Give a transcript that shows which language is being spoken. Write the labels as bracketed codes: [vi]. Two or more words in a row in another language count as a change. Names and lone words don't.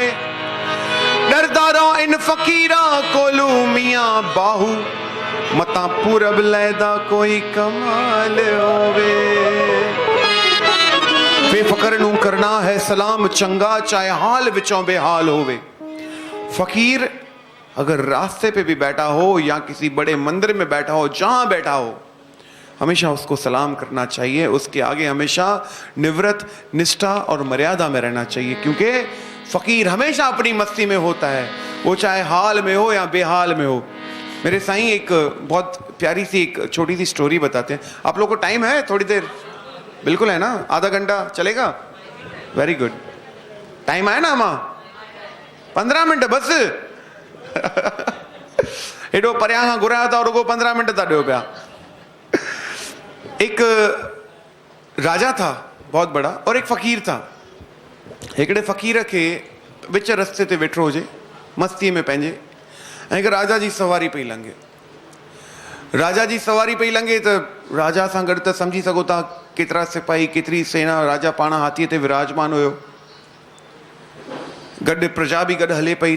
[pa] ਡਰਦਾਰਾ ਇਨ ਫਕੀਰਾਂ ਕੋਲੂ ਮੀਆਂ ਬਾਹੂ, ਮਤਾ ਪੂਰਬ ਲੈਦਾ ਕੋਈ ਕਮਾਲ ਹੋਵੇ। ਬੇਫਕਰ ਨੂ ਕਰਨਾ ਹੈ ਸਲਾਮ ਚੰਗਾ, ਚਾਹੇ ਹਾਲ ਵਿਚੋਂ ਬੇਹਾਲ ਹੋਵੇ। [hi] फकीर अगर रास्ते पे भी बैठा हो या किसी बड़े मंदिर में बैठा हो, जहां बैठा हो, हमेशा उसको सलाम करना चाहिए। उसके आगे हमेशा निवृत्त, निष्ठा और मर्यादा में रहना चाहिए, क्योंकि फकीर हमेशा अपनी मस्ती में होता है, वो चाहे हाल में हो या बेहाल में हो। मेरे साईं एक बहुत प्यारी सी एक छोटी सी स्टोरी बताते हैं। आप लोग को टाइम है? थोड़ी देर बिल्कुल है ना? आधा घंटा चलेगा? [en] very good. [hi] टाइम है ना? [sd] मां 15 मिनट बस। हेॾो परियां खां घुराया था, रुगो 15 मिनट था ॾियो पिया। [hi] एक राजा था बहुत बड़ा और एक फ़कीर था। [sd] हिकिड़े फ़कीर के विच रस्ते ते वेठो हुजे मस्ती में पंहिंजे, ऐं हिकु राजा जी सवारी पई लंघे। राजा जी सवारी पई लंघे त राजा सां गॾु त सम्झी सघो था केतिरा सिपाही, केतिरी सेना। राजा पाण हाथीअ ते विराजमान हुयो, गॾु प्रजा बि गॾु हले पई।